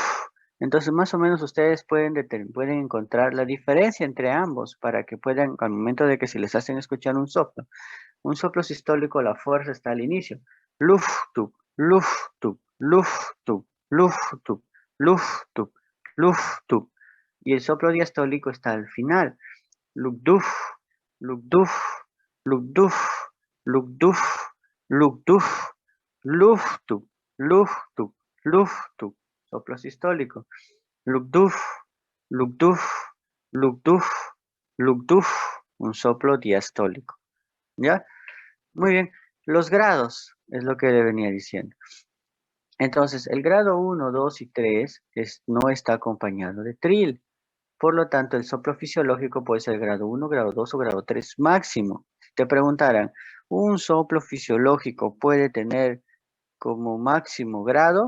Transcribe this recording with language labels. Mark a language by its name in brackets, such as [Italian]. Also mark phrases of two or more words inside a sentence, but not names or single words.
[Spanish] Entonces, más o menos ustedes pueden encontrar la diferencia entre ambos para que puedan, al momento de que si les hacen escuchar un soplo sistólico, la fuerza está al inicio. Luftub, luftub, luftub, luftub, luftub, luftub. Y el soplo diastólico está al final. Lugduf, lugduf, lugduf, lugduf, lugduf, luftub, luftub, luftub. Soplo sistólico. Lugduf, lugduf, lugduf, lugduf. Un soplo diastólico. ¿Ya? Muy bien. Los grados es lo que le venía diciendo. Entonces, el grado 1, 2 y 3 no está acompañado de tril. Por lo tanto, el soplo fisiológico puede ser grado 1, grado 2 o grado 3 máximo. Si te preguntaran, ¿un soplo fisiológico puede tener como máximo grado?